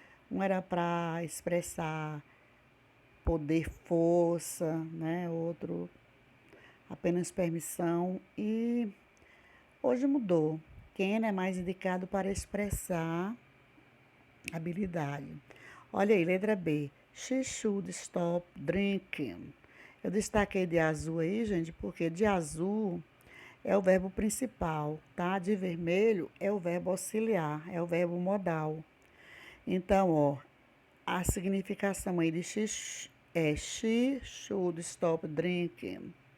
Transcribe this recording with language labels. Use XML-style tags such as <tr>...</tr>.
<pt>Um era para expressar poder, força, né? Outro apenas permissão. E hoje mudou. Can é mais indicado para expressar habilidade. Olha aí, letra B.</pt> <en>She should stop drinking.</en> <pt>Eu destaquei de azul aí, gente, porque de azul é o verbo principal, tá? De vermelho é o verbo auxiliar, é o verbo modal. Então, ó, a significação aí de</pt> <en>she should stop drinking.</en>